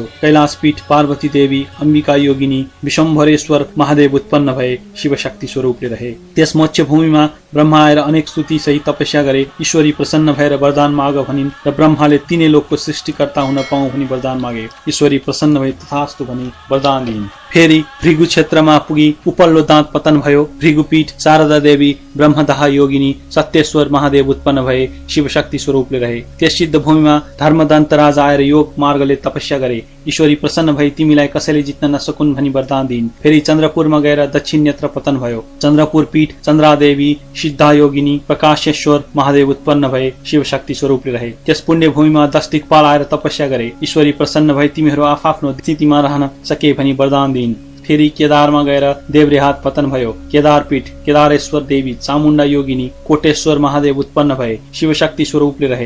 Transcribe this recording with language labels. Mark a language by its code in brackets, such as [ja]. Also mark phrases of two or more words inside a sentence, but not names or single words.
[ne] कैलाश पीठ पार्वती देवी, अम्बिका योगिनी, विशम्भरेश्वर महादेव उत्पन्न भए, शिव शक्ति स्वरूपले रहे। त्यस मत्स्य भूमिमा ब्रह्मा आएर अनेक स्तुति सहित तपस्या गरे। ईश्वरी प्रसन्न भएर वरदान माग भनिन् र ब्रह्माले तीनै लोकको सृष्टिकर्ता हुन पाऊँ भनी वरदान मागे। ईश्वरी प्रसन्न भई तथास्तु भनी वरदान दिइन्। फेरि भृगु क्षेत्रमा पुगी उपल्लो दाँत पतन भयो। भृगुपीठ शारदा देवी, ब्रह्मदाह योगिनी, सत्येश्वर महादेव उत्पन्न भए, शिव शक्ति स्वरूपले रहे। त्यस सिद्ध भूमिमा धर्मदन्त राजा आएर योग मार्गले तपस्या गरे। ईश्वरी प्रसन्न भई तिमीलाई कसैले जित्न नसकुन् भनी वरदान दिइन्। फेरि चन्द्रपुरमा गएर दक्षिण नेत्र पतन भयो। चन्द्रपुर पीठ चन्द्रादेवी, सिद्धा योगिनी, प्रकाशेश्वर महादेव उत्पन्न भए, शिव शक्ति स्वरूपले रहे। त्यस पुण्य भूमिमा 10 दिक्पाल आएर तपस्या गरे। ईश्वरी प्रसन्न भई तिमीहरू आफआफ्नो स्थितिमा रहन सके भनी वरदान दिइन्। फेरि केदारमा गएर देव्रेहात पतन भयो। केदार पीठ केदारेश्वर देवी, चामुण्डा योगिनी, कोटेश्वर महादेव उत्पन्न भए, शिव शक्ति स्वरूपले रहे।